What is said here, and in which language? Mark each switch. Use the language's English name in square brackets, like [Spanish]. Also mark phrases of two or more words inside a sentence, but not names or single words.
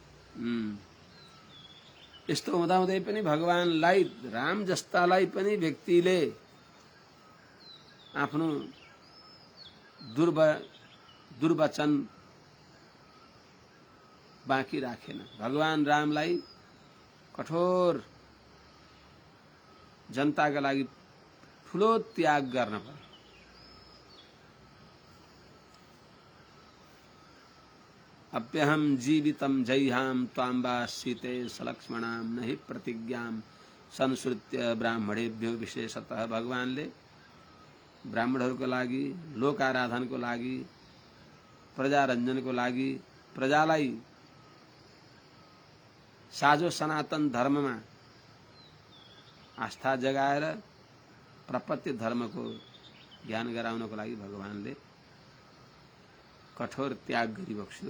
[Nepali] यस्तो हुँदाहुँदै पनि भगवानलाई, राम जस्तालाई पनि व्यक्तिले आफ्नो दुर्वचन बाँकी राखेन। भगवान रामलाई कठोर जनताका लागि ठुलो त्याग गर्न पर्यो। [Sanskrit] अप्यहम जीवितम जैहाम त्वाम्बा सीते सलक्ष्मणाम नहि प्रतिज्ञाम संस्कृत्य ब्राह्मणेभ्यो विशेषतः। [Nepali] भगवानले ब्राह्मणहरूको लागि, लोक आराधनको लागि, प्रजारञ्जनको लागि, प्रजालाई साझो सनातन धर्ममा आस्था जगाएर प्रपत्ति धर्मको ज्ञान गराउनको लागि भगवानले कठोर त्याग गरिबक्स्यो।